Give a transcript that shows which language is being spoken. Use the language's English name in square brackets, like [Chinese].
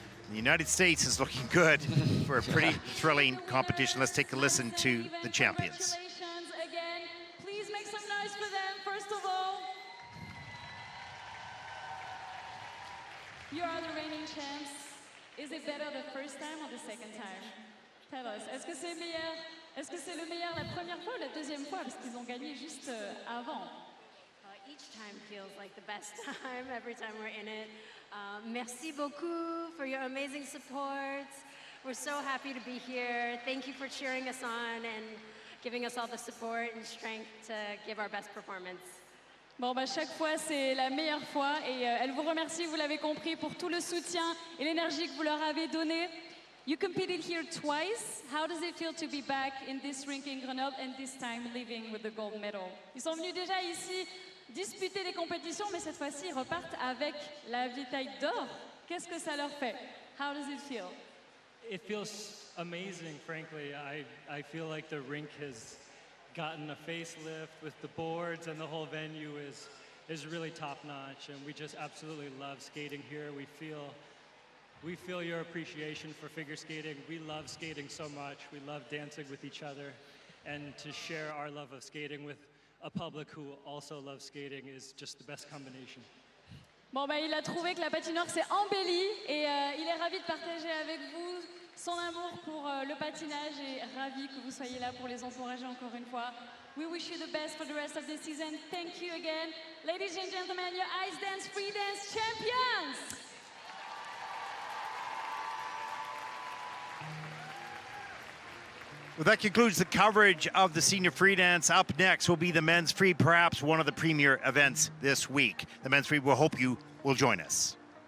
[English] The United States is looking good for a pretty thrilling competition. Let's take a listen to the champions. Congratulations again. Please make some noise for them, first of all. You are the reigning champs. Is it better the first time or the second time? Tell us. [French] Est-ce que c'est meilleur? Est-ce que c'est le meilleur la première fois ou la deuxième fois? Parce qu'ils ont gagné juste avant. [English] Each time feels like the best time, every time we're in it. [French] Merci beaucoup [English] for your amazing support. We're so happy to be here. Thank you for cheering us on and giving us all the support and strength to give our best performance. [French] Bon, bah, chaque fois, c'est la meilleure fois et elle vous remercie, vous l'avez compris, pour tout le soutien et l'énergie que vous leur avez donné. [English] You competed here twice. How does it feel to be back in this rink in Grenoble and this time leaving with the gold medal? [French] Ils sont venus déjà ici disputer les compétitions, mais cette fois-ci, ils repartent avec la médaille d'or. Qu'est-ce que ça leur fait? [English] How does it feel? It feels amazing, frankly. I feel like the rink has gotten a facelift with the boards, and the whole venue is really top-notch, and we just absolutely love skating here. We feel your appreciation for figure skating. We love skating so much. We love dancing with each other, and to share our love of skating with a public who also loves skating is just the best combination. [French] Bon, bah, il a trouvé que la patinoire s'est embellie et il est ravi de partager avec vous son amour pour le patinage et ravi que vous soyez là pour les encourager encore une fois. [English] We wish you the best for the rest of the season. Thank you again. Ladies and gentlemen, your ice dance, free dance champions! Well, that concludes the coverage of the senior free dance. Up next will be the men's free, perhaps one of the premier events this week. The men's free, we'll hope you will join us.